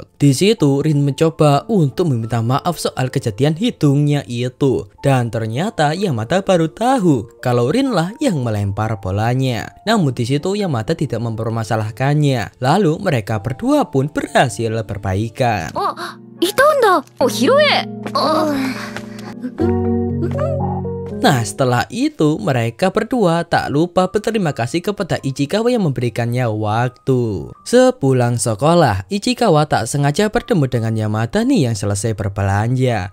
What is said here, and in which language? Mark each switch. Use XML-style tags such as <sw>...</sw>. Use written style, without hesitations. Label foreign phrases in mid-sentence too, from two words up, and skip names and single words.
<id>Di situ Rin mencoba untuk meminta maaf soal kejadian hidungnya itu, dan ternyata Yamada baru tahu kalau Rin lah yang melempar bolanya. Namun di situ Yamada tidak mempermasalahkannya. Lalu mereka berdua pun berhasil berbaikan.</id> <ja>いたんだ。拾え。</ja> <id>Nah setelah itu mereka berdua tak lupa berterima kasih kepada Ichikawa yang memberikannya waktu. Sepulang sekolah, Ichikawa tak sengaja bertemu dengan Yamada nih yang selesai berbelanja.</id>